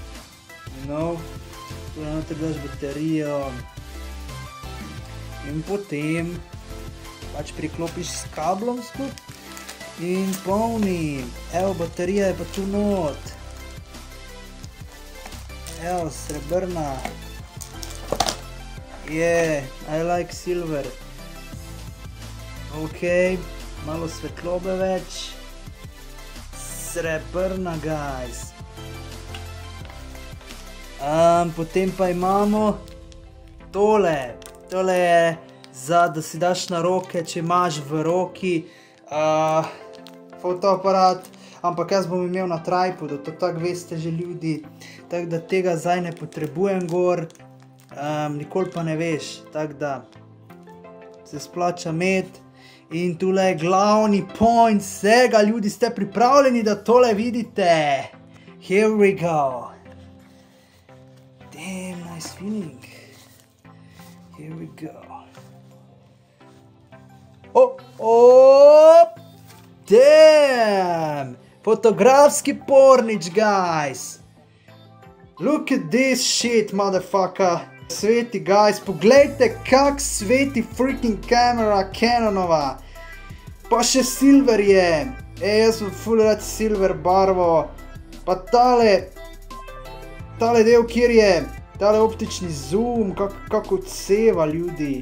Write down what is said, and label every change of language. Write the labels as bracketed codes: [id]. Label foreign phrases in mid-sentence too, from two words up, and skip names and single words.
[sl] Tu notri daš baterijo. In potem pač priklopiš s kablom skup in polni. Evo, baterija je pa tu not. Evo, srebrna. [en] I like silver. [sl] Ok, malo svetlobe več. Srebrna, guys. Potem pa imamo tole. tole je za, da si daš na roke, če imaš v roki fotoaparat, ampak jaz bom imel na tripodu, to tako veste že ljudi, tako da tega zdaj ne potrebujem gor, nikoli pa ne veš, tako da se splača imeti. In tule je glavni point vsega, ljudi, ste pripravljeni, da tole vidite? [en] Here we go. Damn, nice feeling. Here we go. Oh, damn! [sl] Fotografski pornič, [en] guys! Look at this shit, motherfucker! [sl] Sveti, guys, poglejte, kak sveti freaking kamera Canonova! Pa še silver je! Jaz sem ful rad silver barvo. Pa tale del, kjer je tale optični zoom, kako odseva ljudi.